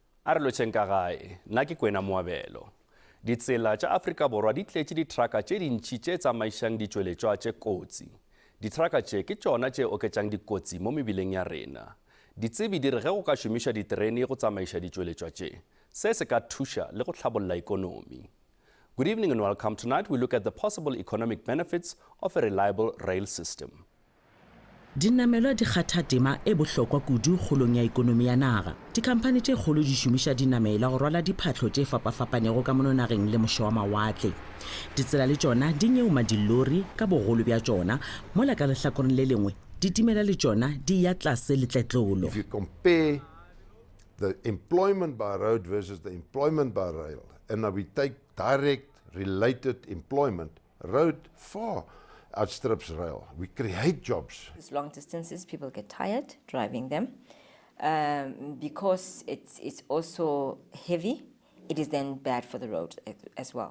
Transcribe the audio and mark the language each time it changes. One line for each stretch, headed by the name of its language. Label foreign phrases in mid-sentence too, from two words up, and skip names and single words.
Northern Sotho: a re lotšheng ka gae nna ke Kwena Moabelo. Ditsela tša Afrika Borwa di tletše ditraka tše dintši tše tsamaišang ditšweletšwa tše kotsi. Ditraka tše ke tšona tše oketšang dikotsi mo mebileng ya rena. Ditsebi di re ge go ka šomiša diterene go tsamaiša ditšweletšwa tše, se ka thuša le go hlabolla ikonomi.
English: Good evening and welcome. Tonight we look at the possible economic benefits of a reliable rail system.
Northern Sotho: Dinamelwa di kgatha tema e bohlokwa kudu kgolong ya ikonomi ya naga. Dikhamphani tše kgolo di šomiša dinamela go rwala diphatlo tše fapafapanego ka mononageng le moše wa mawatle. Ditsela le tšona di nyeuma dilori ka bogolo bja tšona, mola ka lehlakoreng le lengwe ditimela le tšona di ya tlase le tletlolo.
English: If you compare the employment by road versus the employment by rail, and we take direct related employment, road far outstrips rail. We create jobs. These long distances, people get tired driving them. Because it's also heavy, it is then bad for the road as well.